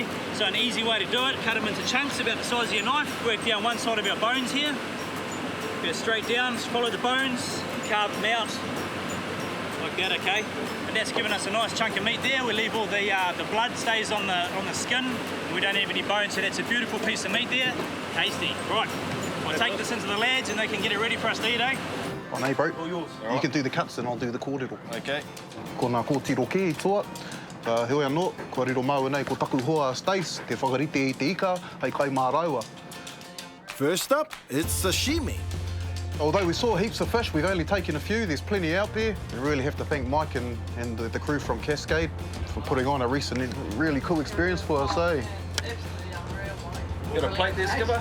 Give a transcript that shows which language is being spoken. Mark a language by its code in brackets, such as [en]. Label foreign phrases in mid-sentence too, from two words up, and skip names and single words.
[en] So an easy way to do it, cut them into chunks about the size of your knife, work down one side of our bones here, go straight down, just follow the bones, carve them out like that, okay? And that's given us a nice chunk of meat there. We leave all the blood stays on the skin. We don't have any bones, so that's a beautiful piece of meat there. Tasty. Right, we'll take this into the lads and they can get it ready for us to eat, eh? On A, bro. All yours. You can do the cuts and I'll do the kōrero. Okay. [mi] Ko ngā kōtiro kē toa. Heoi anō, kua riro mau nei ko taku hoa Stace, te whakarite I te ika, hei kai mā raua. [en] First up, it's sashimi. Although we saw heaps of fish, we've only taken a few. There's plenty out there. We really have to thank Mike and the crew from Cascade for putting on a recent, really cool experience for us, eh? Got a plate there, Skipper?